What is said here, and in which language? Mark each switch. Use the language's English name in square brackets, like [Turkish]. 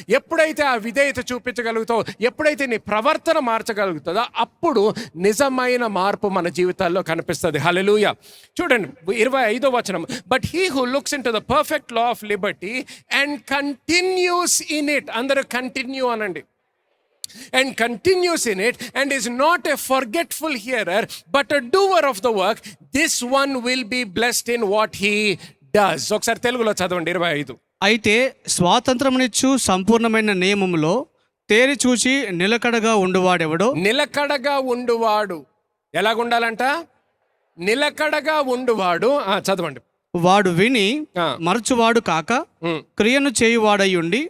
[Telugu] ఎప్పుడైతే ఆ విధేయత చూపించగలుగుతావు, ఎప్పుడైతే నీ ప్రవర్తన మార్చగలుగుతుందో అప్పుడు నిజమైన మార్పు మన జీవితాల్లో కనిపిస్తుంది. హల్లెలూయా. [English] చూడండి 25వ వచనం, but he who looks into the perfect law of liberty and continues in it. [Telugu] అందరూ కంటిన్యూ అనండి. [English] And continues in it and is not a forgetful hearer but a doer of the work, this one will be blessed in what he does. [Telugu] ఒకసారి తెలుగులో చదవండి 25. అయితే స్వాతంత్రమునిచ్చు సంపూర్ణమైన నియమములో తేరి చూచి నిలకడగా ఉండువాడెవడో. నిలకడగా ఉండువాడు ఎలాగుండాలంట, నిలకడగా ఉండువాడు. చదవండి. వాడు విని మరచువాడు కాక క్రియను చేయువాడయ్యుండి.